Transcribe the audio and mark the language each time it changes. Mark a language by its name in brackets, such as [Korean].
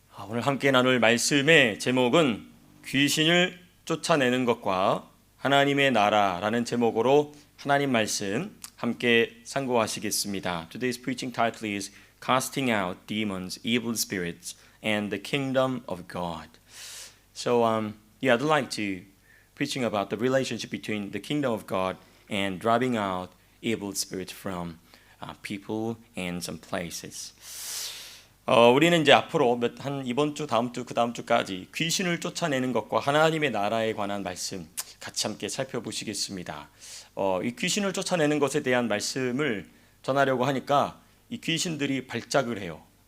[Korean] 오늘 함께 나눌 말씀의 제목은 귀신을 쫓아내는 것과 하나님의 나라라는 제목으로 하나님 말씀 함께 상고하시겠습니다. [English] Today's preaching title is Casting Out Demons, Evil Spirits, and the Kingdom of God. So, I'd like to preaching about the relationship between the kingdom of God and driving out evil spirits from people and some places. [Korean] 우리는 이제 앞으로 이번 주, 다음 주, 그 다음 주까지 귀신을 쫓아내는 것과 하나님의 나라에 관한 말씀 같이 함께 살펴보시겠습니다. 이 귀신을 쫓아내는 것에 대한 말씀을 전하려고 하니까 이 귀신들이 발작을 해요.